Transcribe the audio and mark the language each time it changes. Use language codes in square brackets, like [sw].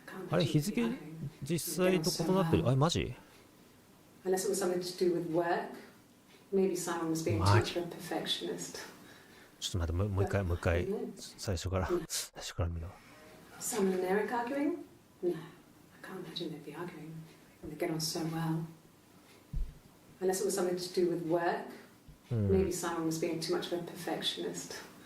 [ja] あれ日付実際と異なってる。あれマジ？ [en] Unless it was something to do with work. Maybe Simon was being too much of a perfectionist. [ja] ちょっと待って、もう一回、最初から見ろ。 [en] Simon and Eric arguing? No, I can't imagine they'd be arguing. And they get on so well. Unless it was something to do with work. Maybe Simon was being too much of a perfectionist.